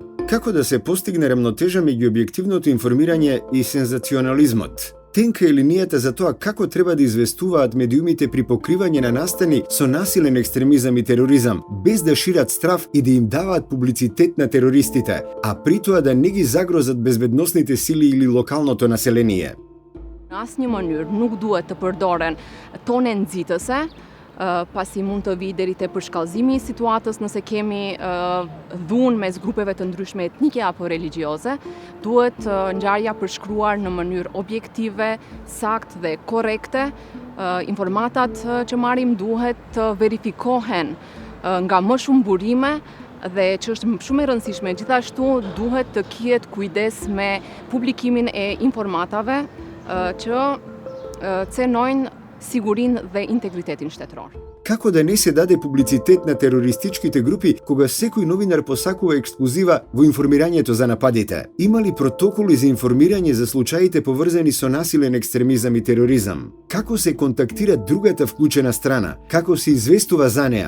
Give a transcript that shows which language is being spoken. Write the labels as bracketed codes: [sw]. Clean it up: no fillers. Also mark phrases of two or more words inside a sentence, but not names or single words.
[mk] Како да се постигне рамнотежа меѓу објективното информирање и сензационализмот? Тенка е линијата за тоа како треба да известуваат медиумите при покривање на настани со насилен екстремизам и тероризам, без да шират страв и да им даваат публицитет на терористите, а при тоа да не ги загрозат безбедносните сили или локалното население. [sq] Në asnjë mënyrë nuk duhet të përdoren tone nxitëse, pasi mund të vijë deri te përshkallëzimi i situatës nëse kemi dhunë mes grupeve të ndryshme etnike apo religjioze. Duhet ngjarja përshkruar në mënyrë objektive, saktë dhe korrekte. Informatat që marrim duhet të verifikohen nga më shumë burime dhe që është shumë e rëndësishme, gjithashtu duhet të kihet kujdes me publikimin e informatave që cenojnë sigurinë dhe integritetin shtetëror. [mk] Како да не се даде публицитет на терористичките групи кога секој новинар посакува ексклузива во информирањето за нападите? Има ли протоколи за информирање за случаите поврзани со насилен екстремизам и тероризам? Како се контактира другата вклучена страна? Како се известува за неа?